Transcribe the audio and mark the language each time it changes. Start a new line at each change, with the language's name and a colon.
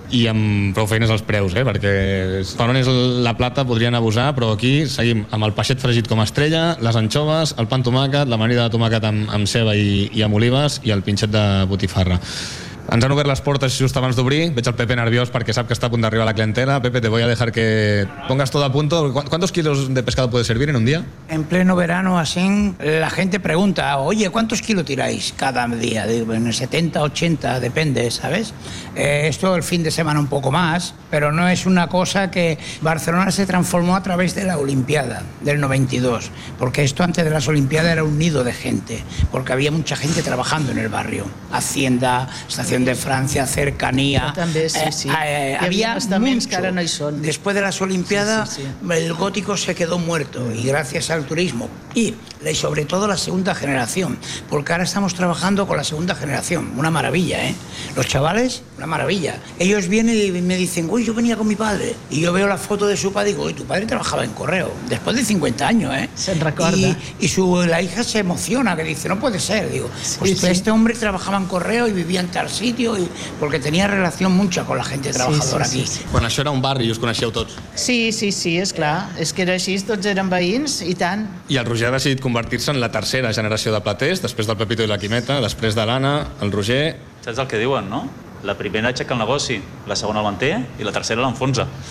Catalan: I amb prou feines els preus, eh? Perquè quan és la plata podrien abusar, però aquí seguim amb el peixet fregit com a estrella, les anxoves, el pa amb tomàquet, l'amanida de tomàquet amb ceba i amb olives i el pinxet de botifarra. Ens han obert les portes just abans d'obrir. Veig el Pepe nerviós perquè sap que està a punt d'arribar la clientela.
Spanish: Pepe, te voy a dejar que pongas todo a punto. ¿Cuántos kilos de pescado puede servir en un día? En pleno verano, así, la gente pregunta, oye, ¿cuántos kilos tiráis cada día? Digo, en 70, 80, depende, ¿sabes? Esto el fin de semana un poco más, pero no es una cosa que... Barcelona se transformó a través de la Olimpiada del 92, porque esto antes de las Olimpiadas era un nido de gente, porque había mucha gente trabajando en el barrio. Hacienda, de Francia, cercanía. Yo también, sí, sí. Había
Catalan: estaments que ara no hi són.
Spanish: Después de las Olimpiadas, sí, sí, sí, el gótico se quedó muerto y gracias al turismo y sobre todo la segunda generación, porque ahora estamos trabajando con la segunda generación, una maravilla, ¿eh? Los chavales, una maravilla. Ellos vienen y me dicen, uy, yo venía con mi padre, y yo veo la foto de su padre y digo, uy, tu padre trabajaba en correo, después de 50 años, ¿eh? Se recuerda. Y la hija se emociona, que dice, no puede ser, digo, pues sí, este sí, hombre trabajaba en correo y vivía en tal sitio, y porque tenía relación mucha con la gente trabajadora, sí, sí, aquí.
Catalan: Bueno, això era un barri i us coneixeu tots. Sí, sí, sí, és clar, és que era així, tots eren veïns, i tant. I el Roger ha decidit convertir-se en la tercera generació de platers, després del Pepito i la Quimeta, després de l'Anna, el Roger... Saps el que diuen, no? La primera aixeca el negoci, la segona el manté i la tercera l'enfonsa.